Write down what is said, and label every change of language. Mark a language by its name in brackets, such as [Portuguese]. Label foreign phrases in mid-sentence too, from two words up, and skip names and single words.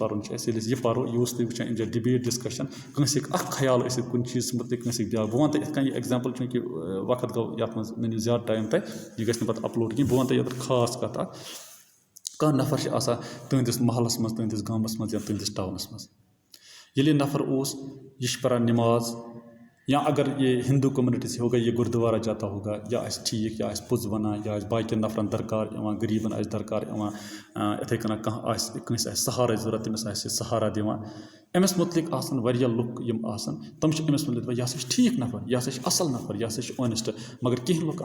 [Kashmiri] پَرُن چھُ اَسہِ ییٚلہِ أسۍ یہِ پَرو یہِ اوس تُہۍ وٕچھان اَمہِ جایہِ [English] debate discussion [Kashmiri] کٲنٛسہِ ہیٚکہِ اَکھ خیال ٲسِتھ کُنہِ چیٖزَس مُتعلِق کٲنٛسہِ ہیٚکہِ بیٛاکھ بہٕ وَنہٕ تۄہہِ یِتھ کٔنۍ یہِ ایٚگزامپٕل چوٗنٛکہِ وقت گوٚو یَتھ منٛز مےٚ نِیِو زیادٕ ٹایم تۄہہِ یہِ گژھِ نہٕ پَتہٕ اَپلوڈ کِہیٖنۍ بہٕ وَنہٕ تۄہہِ یَتھ خاص کَتھ اَکھ کانٛہہ نفر چھِ آسان تُہٕنٛدِس محلَس منٛز تُہٕنٛدِس گامَس منٛز یا تُہٕنٛدِس ٹاونَس منٛز ییٚلہِ یہِ نفر اوس یہِ چھِ پَران نِماز یا اگر یہِ [Urdu] ہِندوٗ کوٚمنِٹی سے ہوگا یہِ گُردوارا جاتا ہوگا [Kashmiri] یا آسہِ ٹھیٖک یا آسہِ پوٚز وَنان یا آسہِ باقٕیَن نفرَن درکار یِوان غریٖبَن آسہِ درکار یِوان یِتھَے کٔنۍ کانٛہہ آسہِ کٲنٛسہِ آسہِ سہارٕ ضوٚرَتھ تٔمِس آسہِ یہِ سہارا دِوان أمِس مُتعلِق آسان واریاہ لُکھ یِم آسان تِم چھِ أمِس مُتعلِق دَپان یہِ ہَسا چھِ ٹھیٖک نفر یہِ ہَسا چھِ اَصٕل نفر یہِ ہَسا چھِ اونٮ۪سٹ مگر کینٛہہ لُکھ